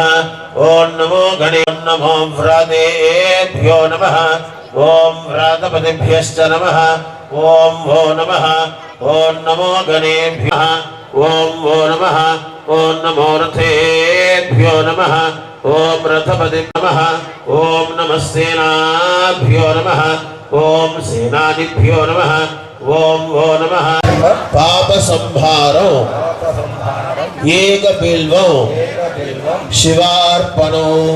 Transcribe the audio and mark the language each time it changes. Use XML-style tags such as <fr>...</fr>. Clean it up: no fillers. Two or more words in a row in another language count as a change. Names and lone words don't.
<sa>ओम नमो गणे नमो व्रातेभ्यो नमः। ओम व्रातपतिभ्यश्च नमः। ओम वो नमः। ओम नमो गणेभ्यः। ओम वो नमः। ओम नमो रथेभ्यो नमः। ఓం రథపతి నమః ఓం నమః సేనాభ్యో నమః ఓం సేనానిభ్యో నమః ఓం ఓ నమః పాప సంహారం ఏక బిల్వం శివార్పణం</sa>